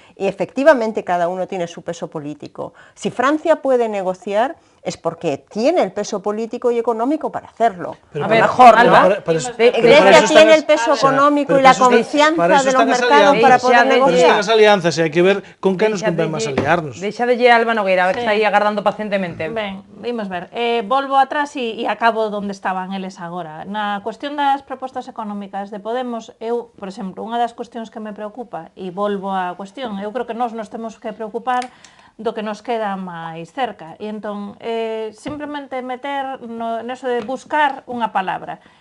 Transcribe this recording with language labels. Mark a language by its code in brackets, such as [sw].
[es] Y efectivamente cada uno tiene su peso político. Si Francia puede negociar es porque tiene el peso político y económico para hacerlo. A ver, mejor, Grecia tiene el peso económico y la confianza de los mercados para poder negociar. [gl] Para eso están as alianzas e hai que ver con que nos convén máis aliarnos. Deixa de Alba Nogueira, que está aí agardando pacientemente. Ben, vimos ver. Volvo atrás e acabo onde estaban eles agora. Na cuestión das propostas económicas de Podemos, eu, por exemplo, unha das cuestións que me preocupa, e volvo á cuestión, eu creo que nós nos temos que preocupar do que nos queda máis cerca. E entón, simplemente meter neso de buscar unha palabra.